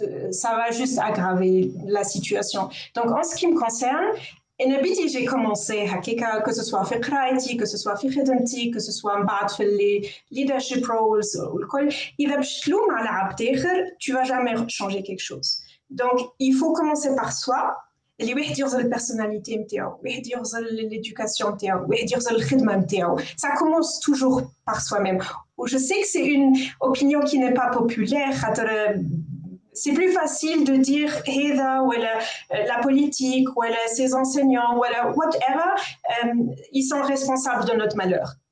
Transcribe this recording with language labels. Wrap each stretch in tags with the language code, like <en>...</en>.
<fr>Ça va juste aggraver la situation. Donc, en ce qui me concerne, j'ai commencé, que ce soit في قرايتي, que ce soit في خدمتي, que ce soit بعد في les leadership roles, إذا باش تلوم على عبد آخر, tu vas jamais changer quelque chose. Donc, il faut commencer par soi.</fr> <ar>اللي واحد يغزل البيرسوناليتي نتاعو, واحد يغزل l'éducation نتاعو, واحد يغزل الخدمة نتاعو.</ar> <fr>Ça commence toujours par soi-même. Je sais que c'est une opinion qui n'est pas populaire. C'est plus facile de dire la politique, ou ses enseignants, ou whatever, ils sont responsables de notre malheur.</fr>